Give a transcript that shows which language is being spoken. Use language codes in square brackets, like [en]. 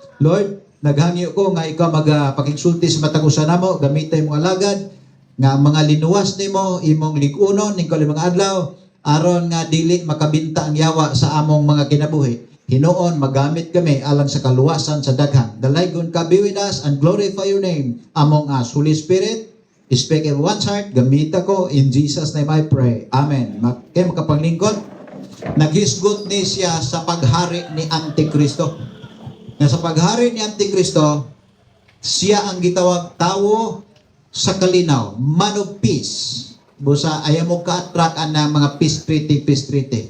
[ceb] Lord, naghangyo ko nga ikaw magpakigsulti sa matag usa namo, gamitay mong alagad nga mga linuwas nimo imong lig-unon ning kalimang adlaw aron nga dili makabinta ang yawa sa among mga kinabuhi. Hinoon magamit kami alang sa kaluwasan sa daghan. Dalaygon ka, [en] be with us and glorify your name among us. Holy Spirit, speak in one's heart, [ceb] gamita ko, [en] in Jesus' name I pray. [ceb] Amen. Kaya makapanglingkod, naghisgot ni siya sa paghari ni Antikristo. Na sa paghari ni Antikristo, siya ang gitawag tawo sa kalinaw, [en] man of peace. [ceb] Busa ayaw mo ka-attract ang mga peace treaty.